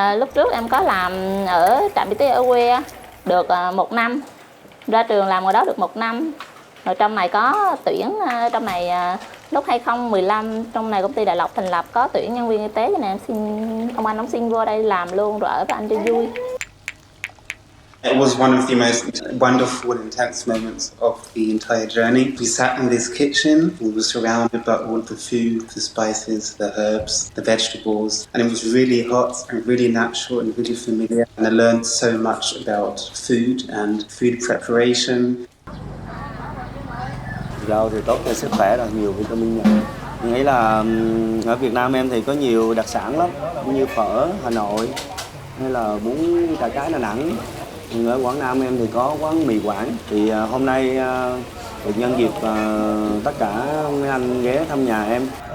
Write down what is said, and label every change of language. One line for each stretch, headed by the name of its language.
Vietnamese: Lúc trước em có làm ở trạm y tế ở quê được 1 năm, ra trường làm ở đó được 1 năm. Rồi trong này có tuyển, trong này lúc 2015 trong này công ty Đại Lộc thành lập có tuyển nhân viên y tế, cho nên em ông xin vô đây làm luôn rồi ở với anh cho vui.
English: It was one of the most wonderful and intense moments of the entire journey. We sat in this kitchen, we were surrounded by all the food, the spices, the herbs, the vegetables, and it was really hot and really natural and really familiar. And I learned so much about food and food preparation.
Vietnamese: Rau thì tốt cho sức khỏe, là nhiều vitamin nhật. Mình nghĩ là ở Việt Nam em thì có nhiều đặc sản lắm, như phở Hà Nội hay là bún chả cái Đà Nẵng. Ở Quảng Nam em thì có quán mì Quảng. Thì hôm nay được nhân dịp tất cả mấy anh ghé thăm nhà em.